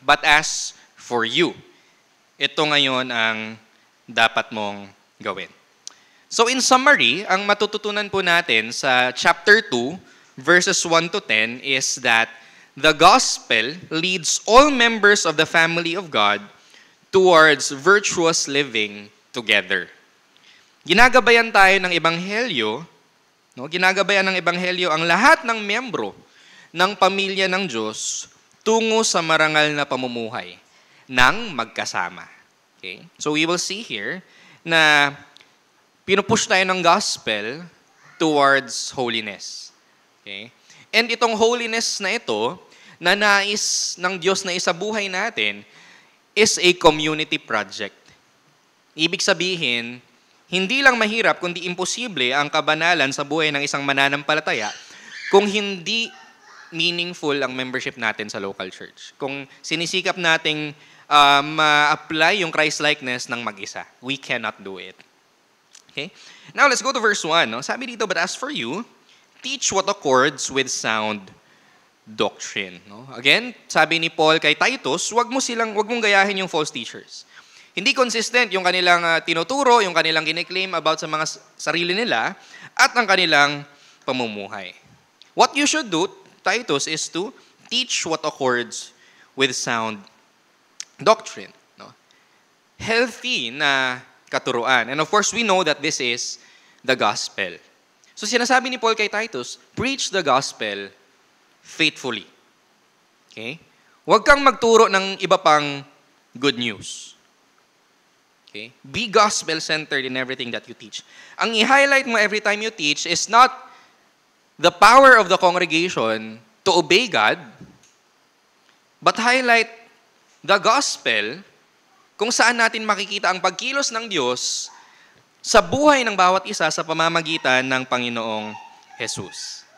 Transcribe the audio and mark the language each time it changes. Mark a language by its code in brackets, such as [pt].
[en] But as for you, [tl] ito ngayon ang dapat mong gawin. [en] So in summary, [tl] ang matututunan po natin sa [en] chapter 2, verses 1 to 10 is that the gospel leads all members of the family of God towards virtuous living together. [tl] Ginagabayan tayo ng ebanghelyo, ginagabayan ng ebanghelyo ang lahat ng miyembro ng pamilya ng Diyos tungo sa marangal na pamumuhay ng magkasama. [en] Okay? So we will see here [tl] na pinupush tayo ng [en] gospel towards holiness. Okay? And [tl] itong holiness na ito, na nais ng Diyos na isabuhay natin, [en] is a community project. [tl] Ibig sabihin, hindi lang mahirap kundi imposible ang kabanalan sa buhay ng isang mananampalataya kung hindi meaningful ang membership natin sa local church. Kung sinisikap nating ma-apply yung Christ-likeness ng mag-isa. [en] We cannot do it. Okay? Now, let's go to verse 1. No? [tl] Sabi dito, [en] but as for you, teach what accords with sound doctrine. [tl] No? Again, sabi ni Paul kay Titus, wag mong gayahin yung false teachers. Hindi consistent yung kanilang tinuturo, yung kanilang gine-claim about sa mga sarili nila at ang kanilang pamumuhay. [en] What you should do, Titus, is to teach what accords with sound doctrine. No? [tl] Healthy na katuruan. [en] And of course, we know that this is the gospel. So [tl] sinasabi ni Paul kay Titus, [en] preach the gospel faithfully. Okay? [tl] Huwag kang magturo ng iba pang good news. [en] Okay? Be gospel-centered in everything that you teach. [tl] Ang i-highlight mo [en] every time you teach is not the power of the congregation to obey God, but highlight the gospel [tl] kung saan natin makikita ang pagkilos ng Diyos sa buhay ng bawat isa sa pamamagitan ng Panginoong Jesus.